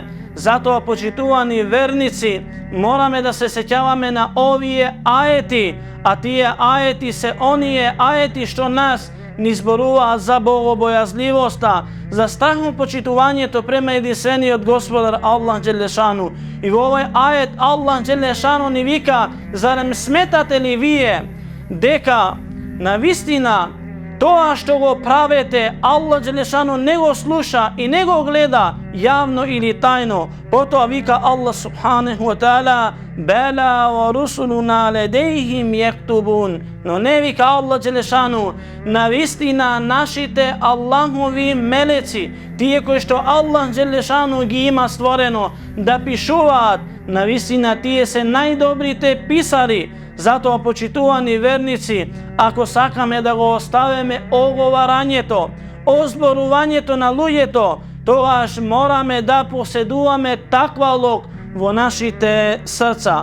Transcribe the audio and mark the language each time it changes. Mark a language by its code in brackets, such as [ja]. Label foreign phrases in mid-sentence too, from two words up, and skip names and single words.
[mk] Затоа, почитувани верници, мораме да се сеќаваме на овие аети, а тие аети се оние аети што нас ни зборуваат за богобојазливоста, за страхопочитувањето према единствениот Господар [ar] الله جل شأنه. [mk] И во овој ает [ar] الله جل شأنه [mk] ни вика: зарем сметате ли вие дека навистина тоа што го правете [ar] الله جل شأنه [mk] не го слуша и не го гледа јавно или тајно? Потоа вика [ar] الله سبحانه و تعالى بلى و رسلنا لديهم يكتبون. [mk] Но не вика [ar] الله جل شأنه, [mk] навистина нашите Аллахови мелеци, тие кои што [ar] الله جل شأنه [mk] ги има створено да пишуваат, навистина тие се најдобрите писари. Затоа, почитувани верници, ако сакаме да го оставиме оговарањето, озборувањето на луѓето, тогаш мораме да поседуваме таква лог во нашите срца.